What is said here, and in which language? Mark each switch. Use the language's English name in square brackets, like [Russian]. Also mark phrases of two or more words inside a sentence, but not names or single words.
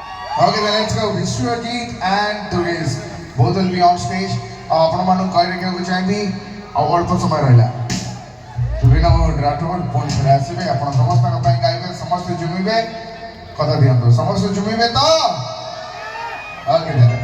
[English] Okay, then let's go. Vishwajit and Duresh. Both will be on stage. [Odia] ଆପଣ ମାନଙ୍କୁ କହି ରଖିବାକୁ ଚାହିଁବି ଆଉ ଅଳ୍ପ ସମୟ ରହିଲା। ସୁବିନା ରାଠୋର ପୁଣି ଥରେ ଆସିବେ ଆପଣ ସମସ୍ତଙ୍କ ପାଇଁ ଗାଇବେ ସମସ୍ତେ ଝୁମିବେ କଥା ଦିଅନ୍ତୁ ସମସ୍ତେ ଝୁମିବେ ତ ଓକେ